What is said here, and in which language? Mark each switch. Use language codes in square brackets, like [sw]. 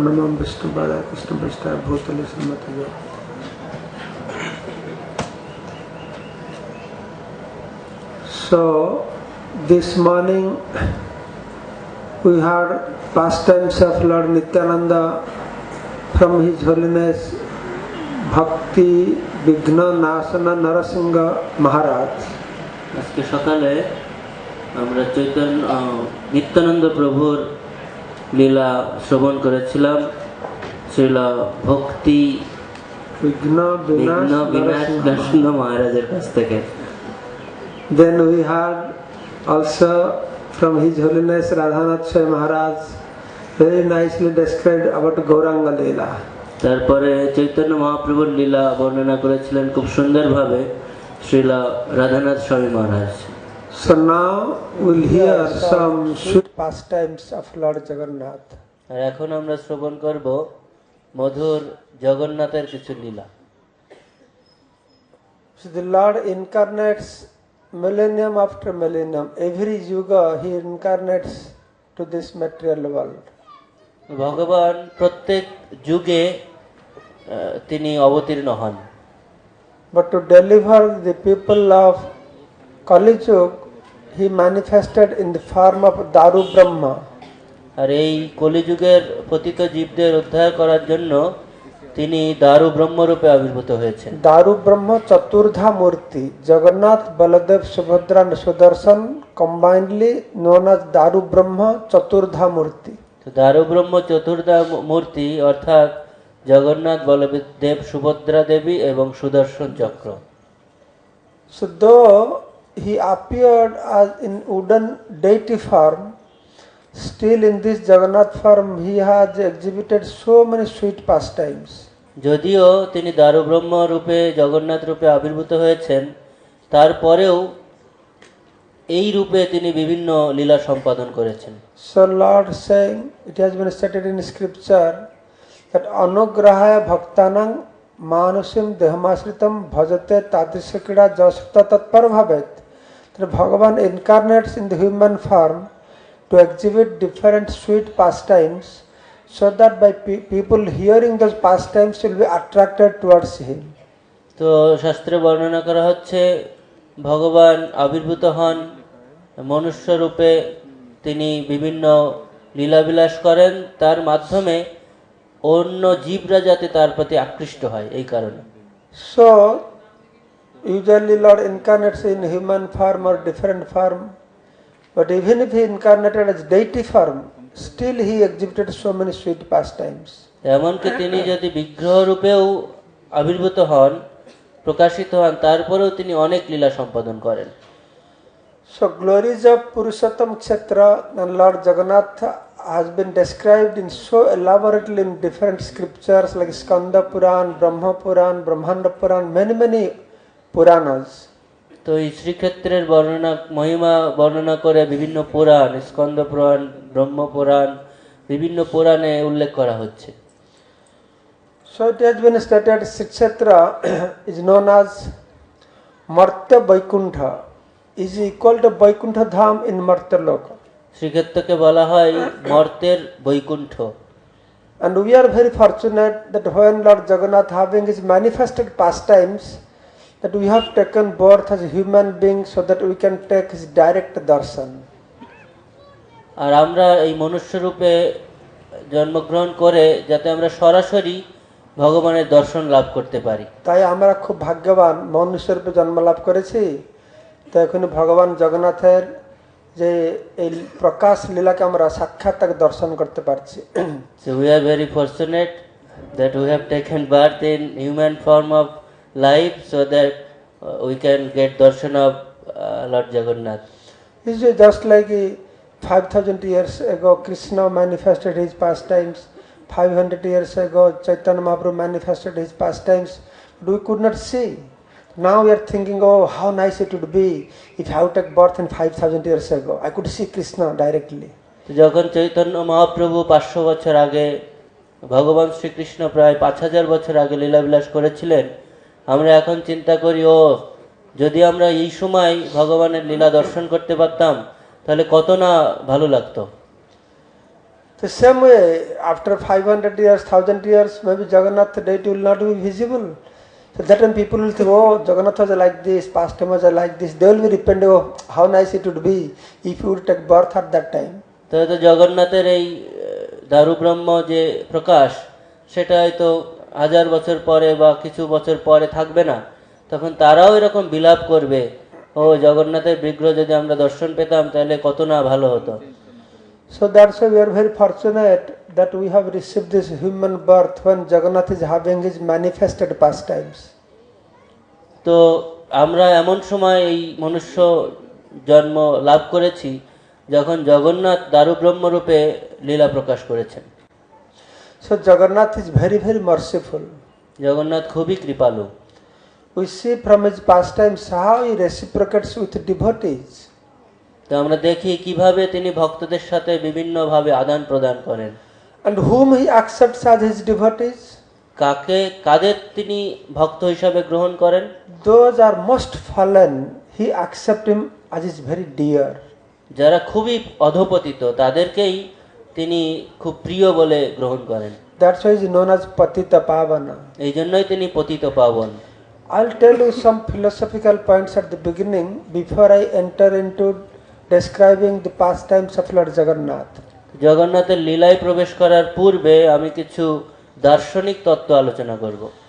[sa] नमः विष्णुपादाय कृष्णप्रेष्ठाय भूतले श्रीमते। [en] So this morning we heard pastimes of Lord Nityananda from His Holiness Bhakti Vighna Nasana Narasingha Maharaj. [bn] আজকে সকালে আমরা নিত্যানন্দ প্রভুর লীলা শ্রবণ করেছিলাম শ্রীলা ভক্তি বিঘ্ন বিনাশ নরসিংহ মহারাজের কাছ থেকে। [en] Then we heard also from His Holiness Radhanath Swami Maharaj very nicely described about Gauranga Leela. [bn] তারপরে চৈতন্য মহাপ্রভুর লীলা বর্ণনা করেছিলেন খুব সুন্দরভাবে শ্রীলা রাধানাথ স্বামী মহারাজ। [en] So now we'll hear some sweet pastimes of Lord Jagannath. [bn] আর এখন আমরা শ্রবণ করব মধুর জগন্নাথের কিছু লীলা। [en] So the Lord incarnates millennium after millennium. Every yuga He incarnates to this material world. [bn] ভগবান প্রত্যেক যুগে তিনি অবতীর্ণ হন। [en] But to deliver the people of Kali Yuga, He manifested in the form of Daru Brahma. [bn] আর এই কলিযুগের পতিত জীবদের উদ্ধার করার জন্য তিনি দারু ব্রহ্মরূপে আবির্ভূত হয়েছেন। দারু ব্রহ্ম চতুর্ধা মূর্তি, জগন্নাথ বলদেব সুভদ্রা সুদর্শন [en] combinedly known as [bn] দারু ব্রহ্ম চতুর্ধা মূর্তি। তো দারু ব্রহ্ম চতুর্ধা মূর্তি অর্থাৎ জগন্নাথ বলদেব সুভদ্রা দেবী এবং সুদর্শন চক্র। [en] So though he appeared as in wooden deity form, still in this Jagannath form he has exhibited so many sweet pastimes. [bn] যদিও তিনি দারু ব্রহ্ম রূপে জগন্নাথ রূপে আবির্ভূত হয়েছেন, তারপরেও এই রূপে তিনি বিভিন্ন লীলা সম্পাদন করেছেন। [en] So Lord saying, it has been stated in scripture that [sa] anugrahaya bhaktanang manusim dehamasritam bhajate tadrisakida jasata tatpar bhavet. [en] That Bhagavan incarnates in the human form to exhibit different sweet pastimes, so that by people hearing those pastimes will be attracted towards him. [bn] তো শাস্ত্রে বর্ণনা করা হচ্ছে ভগবান আবির্ভূত হন মনুষ্য রূপে, তিনি বিভিন্ন লীলাবিলাস করেন, তার মাধ্যমে অন্য জীবরা যাতে তার প্রতি আকৃষ্ট হয় এই কারণে। [en] So usually Lord incarnates in human form or different form, but even if he incarnated as deity form, still he exhibited so many sweet pastimes. [bn] এমনকি তিনি যদি বিগ্রহ রূপেও আবির্ভূত হন, প্রকাশিত হন, তারপরেও তিনি অনেক লীলা সম্পাদন করেন। [en] So glories of Purshottam Kshetra and Lord Jagannath has been described in so elaborately in different scriptures like Skanda Puran, Brahma Puran, Brahmanda Puran, many Puranas. [bn] তো এই শ্রীক্ষেত্রের বর্ণনা মহিমা বর্ণনা করে বিভিন্ন পুরাণ, স্কন্দ পুরাণ, ব্রহ্ম পুরাণ, বিভিন্ন পুরাণে উল্লেখ করা হচ্ছে। [en] So it has been stated Srikshetra is known as Martya Vaikuntha. is equal to Vaikuntha Dham in Martyaloka. [bn] শ্রীক্ষেত্রকে বলা হয় মর্তের Vaikuntha. [en] And we are very fortunate that when Lord Jagannath having his manifested pastimes, that we have taken birth as a human being so that we can take his direct darshan. [bn] আর আমরা এই মনুষ্য রূপে জন্মগ্রহণ করে যাতে আমরা সরাসরি ভগবানের দর্শন লাভ করতে পারি। তাই আমরা খুব ভাগ্যবান মনুষ্য রূপে জন্ম লাভ করেছি। তো এখন ভগবান জগন্নাথের যে এই প্রকাশ লীলাকে আমরা সাক্ষাৎ তাকে দর্শন করতে পারছি। [en] So we are very fortunate that we have taken birth in human form of life so that we can get darshan of Lord Jagannath. It's just like 5,000 years ago Krishna manifested his pastimes, 500 years ago Chaitanya Mahaprabhu manifested his pastimes, but we could not see. Now we are thinking, oh, how nice it would be if I would take birth in 5,000 years ago. I could see Krishna directly. [bn] যখন চৈতন্য মহাপ্রভু 500 বছর আগে, ভগবান শ্রীকৃষ্ণ প্রায় 5000 বছর আগে লীলাবিলাস করেছিলেন, আমরা এখন চিন্তা করি, ও যদি আমরা এই সময় ভগবানের লীলা দর্শন করতে পারতাম তাহলে কত না ভালো লাগতো। [en] The same way, after 500 years, 1000 years, maybe Jagannath deity will not be visible. So that when people will think, oh, Jagannath was like this, Pastimes was like this, they will be repenting, oh, how nice it would be if you would take birth at that time. [bn] তো জগন্নাথের এই দারুব্রহ্ম যে প্রকাশ, সেটা হয়তো 1000 বছর পরে বা কিছু বছর পরে থাকবে না, তখন তারাও এরকম বিলাপ করবে, ও জগন্নাথের বিগ্রহ যদি আমরা দর্শন পেতাম তাহলে কত না ভালো হতো। [en] So that's why we are very fortunate that we have received this human birth when Jagannath is having his manifested pastimes. [bn] তো আমরা এমন সময় এই মনুষ্য জন্ম লাভ করেছি যখন জগন্নাথ দারুব্রহ্ম রূপে লীলা প্রকাশ করেছেন। [en] So Jagannath is very, very merciful. [bn] Jagannath খুবই কৃপালু। [en] We see from his pastimes how he reciprocates with devotees. [bn] তো আমরা দেখি কিভাবে তিনি ভক্তদের সাথে বিভিন্নভাবে আদান প্রদান করেন। [en] And whom he accepts as his devotees? [bn] কাদের তিনি ভক্ত হিসাবে গ্রহণ করেন? [en] Those are most fallen, he accepts him as his very dear. [bn] যারা খুবই অধপতিত তাদেরকেই তিনি খুব প্রিয় বলে গ্রহণ করেন। [en] That's why he is known as Patita Pavana. [bn] এই জন্যই তিনি পতিত পাবন। [en] I'll tell you some philosophical points at the beginning before I enter into describing the pastimes of Lord Jagannath. [bn] জগন্নাথের লীলায় প্রবেশ করার পূর্বে আমি কিছু দার্শনিক তত্ত্ব আলোচনা করব।